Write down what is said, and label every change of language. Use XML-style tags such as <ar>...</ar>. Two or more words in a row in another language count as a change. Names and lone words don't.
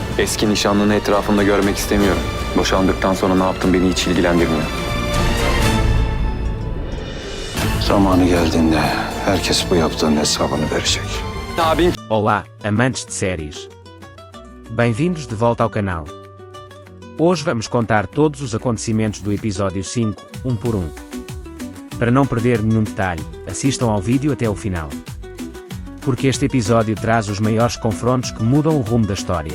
<tr>Eski nişanlını etrafımda görmek istemiyorum. Boşandıktan sonra ne yaptın beni hiç ilgilendirmiyor. Zamanı geldiğinde herkes bu yaptığının hesabını verecek. Abin</tr> <pt>Olá, amantes de séries. Bem-vindos de volta ao canal. Hoje vamos contar todos os acontecimentos do episódio 5, por um. Para não perder nenhum detalhe, assistam ao vídeo até o final. Porque este episódio traz os maiores confrontos que mudam o rumo da história.</pt>